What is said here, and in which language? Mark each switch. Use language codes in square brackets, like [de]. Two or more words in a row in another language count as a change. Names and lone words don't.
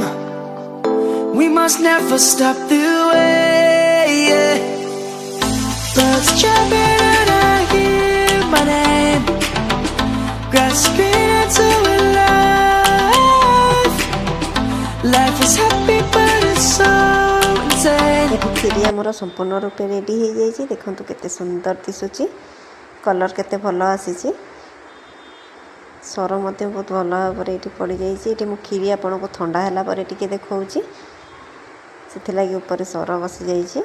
[en] We must never stop the way. Yeah. Birds jumping and I hear my name, grasping into a life. Life is happy but it's so insane. [or] ଏଠି କ୍ଷୀରି ଆମର ସମ୍ପୂର୍ଣ୍ଣ ରୂପେ ରେଡ଼ି ହେଇଯାଇଛି। ଦେଖନ୍ତୁ କେତେ ସୁନ୍ଦର ଦିଶୁଛି, କଲର୍ କେତେ ଭଲ ଆସିଛି, ସର ମଧ୍ୟ ବହୁତ ଭଲ ଭାବରେ ଏଠି ପଡ଼ିଯାଇଛି। ଏଠି ମୁଁ କ୍ଷୀରି ଆପଣଙ୍କୁ ଥଣ୍ଡା ହେଲା ପରେ ଟିକେ ଦେଖାଉଛି, ସେଥିଲାଗି ଉପରେ ସର ବସିଯାଇଛି।